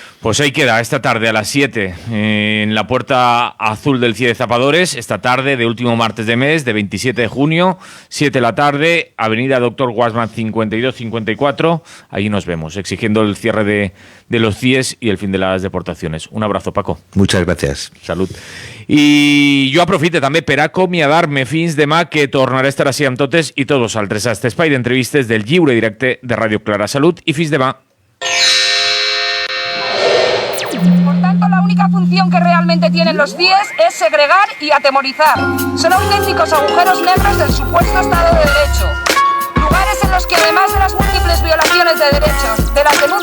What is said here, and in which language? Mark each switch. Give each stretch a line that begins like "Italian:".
Spanish: Pues ahí queda, esta tarde a las 7, en la puerta azul del CIE de Zapadores, esta tarde de último martes de mes, de 27 de junio, 7 de la tarde, avenida Dr. Guasman 52-54, allí nos vemos, exigiendo el cierre de los CIEs y el fin de las deportacions. Un abrazo, Paco. Muchas gracias.
Catalan: Salut. I jo aprofite també per acomiadar-me fins demà, que tornaré a estar així amb totes i tots vosaltres a este espai d'entrevistes del lliure directe de Ràdio Clara. Salut i fins demà.
Spanish: Por tanto, la única función que realmente tienen los CIEs es segregar y atemorizar. Son auténticos agujeros negros del supuesto Estado de Derecho. Lugares en los que, además de las múltiples violaciones de derechos, de las denuncias